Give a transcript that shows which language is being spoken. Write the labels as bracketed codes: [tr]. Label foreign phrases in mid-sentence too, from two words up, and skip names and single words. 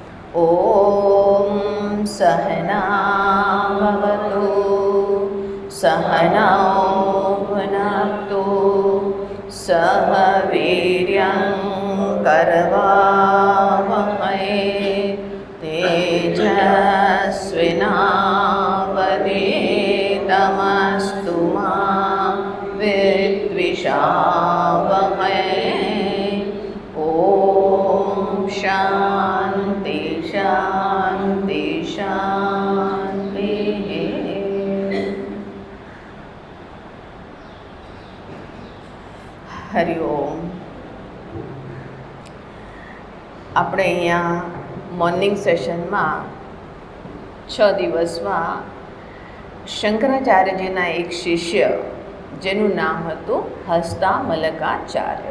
[sa] ॐ सहनावतु सहनौ भुनक्तु सह वीर्यं करवावहै तेजस्विनावधीतमस्तु मा विद्विषावहै। ॐ शान्ति शान्ति शान्तिः। [gu] હરિ ઓમ. આપણે અહીંયા [en] morning sessionમાં [gu] 6 દિવસમાં શંકરાચાર્યજીના એક શિષ્ય જેનું નામ હતું હસ્તામલકાચાર્ય.